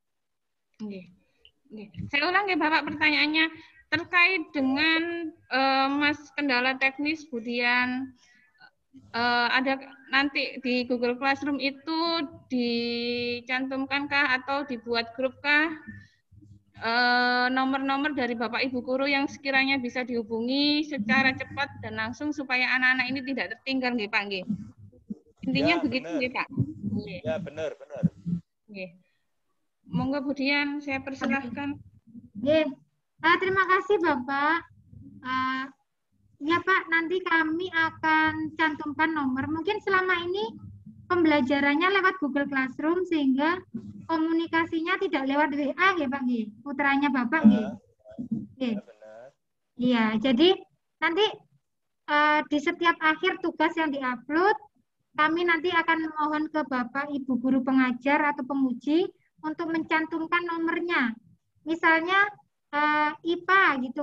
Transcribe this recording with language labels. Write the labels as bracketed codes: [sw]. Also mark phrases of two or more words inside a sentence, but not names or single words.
[id] Saya ulang ya Bapak pertanyaannya terkait dengan kendala teknis kemudian ada nanti di Google Classroom itu dicantumkankah atau dibuat grupkah nomor-nomor dari Bapak Ibu guru yang sekiranya bisa dihubungi secara cepat dan langsung supaya anak-anak ini tidak tertinggal nggih Pak nggih. Intinya Ya, begitu benar. ya, Pak. Iya. Ya, benar, benar. Iya. Monggo Budian, saya persilahkan. Iya. Terima kasih Bapak. Ya Pak, nanti kami akan cantumkan nomor. Mungkin selama ini pembelajarannya lewat Google Classroom sehingga komunikasinya tidak lewat WA ya Pak nggih. Putranya Bapak nggih. Nggih. Iya, jadi nanti di setiap akhir tugas yang diupload, kami nanti akan mohon ke Bapak Ibu guru pengajar atau penguji untuk mencantumkan nomornya. Misalnya IPA gitu.